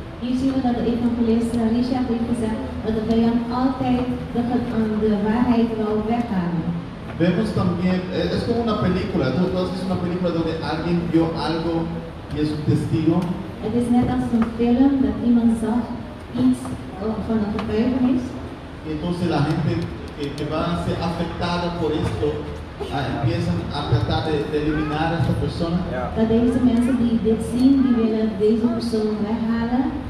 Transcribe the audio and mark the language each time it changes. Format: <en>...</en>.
<nl>Hier zien we dat de evangelist Richard heeft gezegd dat de vijand altijd de waarheid wil weghalen.</nl> <es>Vemos también, es como una película, entonces es una película donde alguien vio algo y es un testigo.</es> <nl>Het is net als een film dat iemand zag iets van een getuigenis.</nl> <es>Y entonces la gente que va a ser afectada por esto empiezan a tratar de eliminar a esta persona.</es> <nl>Dat deze mensen die dit zien, die willen deze persoon weghalen.</nl>